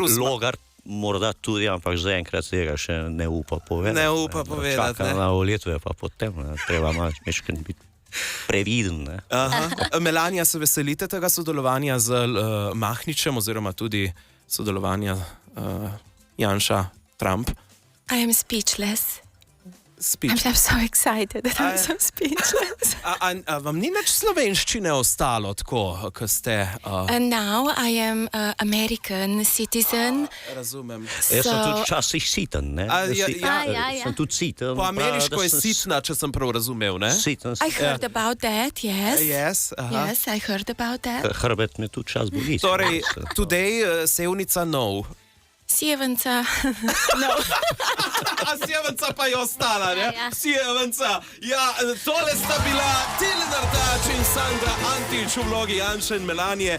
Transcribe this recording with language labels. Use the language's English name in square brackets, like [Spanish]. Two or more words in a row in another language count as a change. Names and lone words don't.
[Slovenian] Logar morda tudi, ampak zaenkrat tega še ne upa povedati. Ne upa povedati. Čaka na volitve, pa potem treba malo biti previden. Melania, se veselite tega sodelovanja z Mahničem oziroma tudi sodelovanja Janša-Trump? [English] I am speechless. I'm so excited that I'm so speechless. [Slovenian] Vam ni več slovenščine ostalo tako, ko ste... [English] And now I am American citizen. [Slovenian] Razumem. Jaz sem tudi včasih siten, ne? Sem tudi siten. Po ameriško je sitna, če sem prav razumel, ne? Siten. [English] I heard about that, yes. Yes, Yes, I heard about that. [Slovenian] Hrbet me tudi čas boli. Torej, today, Sevnica no. Sjevenca, no. Sjevenca pa je ostala, ne? Sjevenca. Ja, tole sta bila Tilen Artač in Sandra Antić v vlogi Janše in Melanije.